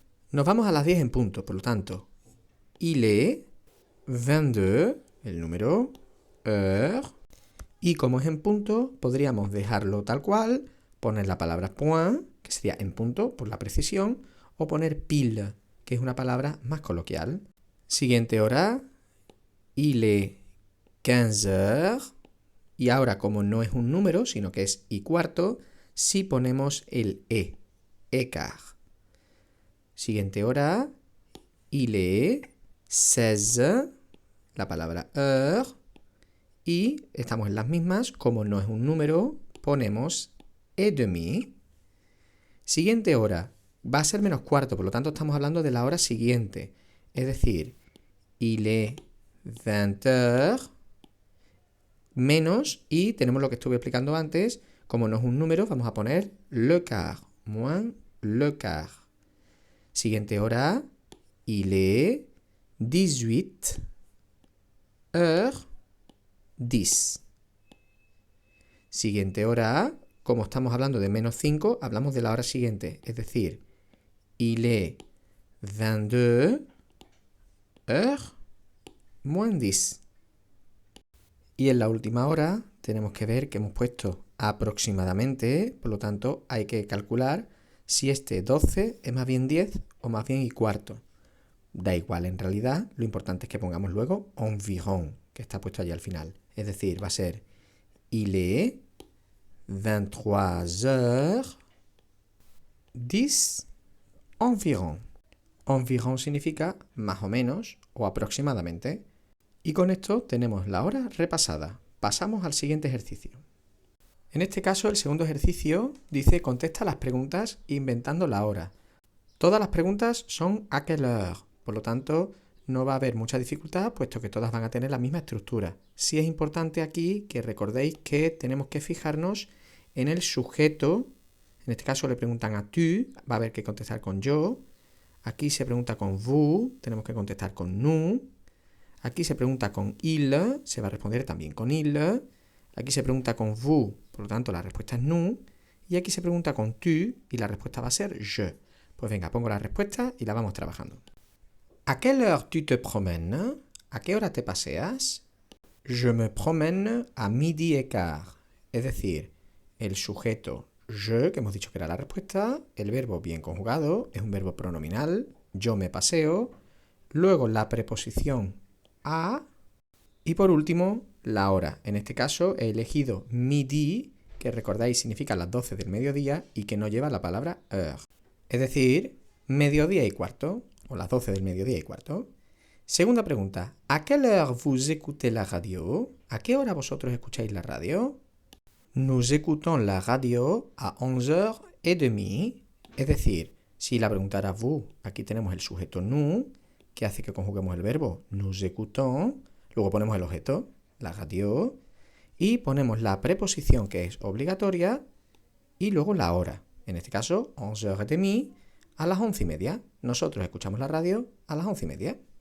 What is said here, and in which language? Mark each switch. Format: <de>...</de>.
<es>Nos vamos a las 10 en punto, por lo tanto, il est 22, el número, heure, y como es en punto, podríamos dejarlo tal cual, poner la palabra point, que sería en punto, por la precisión, o poner pile, que es una palabra más coloquial. Siguiente hora,</es> <fr>il est 15 heures.</fr> <es>Y ahora, como no es un número, sino que es y cuarto, sí ponemos el E, écart. Siguiente hora, il est 16, la palabra heure, y estamos en las mismas, como no es un número, ponemos et demi. Siguiente hora, va a ser menos cuarto, por lo tanto estamos hablando de la hora siguiente, es decir,</es> <fr>il est 20 heures,</fr> <es>menos, y tenemos lo que estuve explicando antes, como no es un número, vamos a poner le quart,</es> <fr>moins le quart.</fr> <es>Siguiente hora,</es> <fr>il est 18 heures 10.</fr> <es>Siguiente hora, como estamos hablando de menos 5, hablamos de la hora siguiente, es decir,</es> <fr>il est 22 heures moins 10.</fr> <es>Y en la última hora tenemos que ver que hemos puesto aproximadamente, por lo tanto hay que calcular si este 12 es más bien 10 o más bien y cuarto. Da igual en realidad, lo importante es que pongamos luego environ, que está puesto allí al final. Es decir, va a ser</es> <fr>il est 23 heures 10 environ.</fr> <es>Environ significa más o menos o aproximadamente. Y con esto tenemos la hora repasada. Pasamos al siguiente ejercicio. En este caso, el segundo ejercicio dice contesta las preguntas inventando la hora. Todas las preguntas son à quelle heure, por lo tanto no va a haber mucha dificultad puesto que todas van a tener la misma estructura. Sí es importante aquí que recordéis que tenemos que fijarnos en el sujeto. En este caso le preguntan a tu, va a haber que contestar con yo. Aquí se pregunta con vous, tenemos que contestar con nous. Aquí se pregunta con il, se va a responder también con il. Aquí se pregunta con vous, por lo tanto la respuesta es nous. Y aquí se pregunta con tu y la respuesta va a ser je. Pues venga, pongo la respuesta y la vamos trabajando.</es> <fr>¿A quelle heure tu te promènes?</fr> <es>¿A qué hora te paseas?</es> <fr>Je me promène à midi et quart.</fr> <es>Es decir, el sujeto je, que hemos dicho que era la respuesta, el verbo bien conjugado, es un verbo pronominal, yo me paseo, luego la preposición a, y por último, la hora. En este caso he elegido midi, que recordáis significa las 12 del mediodía y que no lleva la palabra heure. Es decir, mediodía y cuarto, o las 12 del mediodía y cuarto. Segunda pregunta,</es> <fr>¿a quelle heure vous écoutez la radio?</fr> <es>¿A qué hora vosotros escucháis la radio?</es> <fr>Nous écoutons la radio a 11h30.</fr> <es>Es decir, si la pregunta era vous, aquí tenemos el sujeto nous, que hace que conjuguemos el verbo nous écoutons, luego ponemos el objeto, la radio, y ponemos la preposición que es obligatoria y luego la hora. En este caso, 11h30 a las 11:30. Nosotros escuchamos la radio a las 11:30.</es>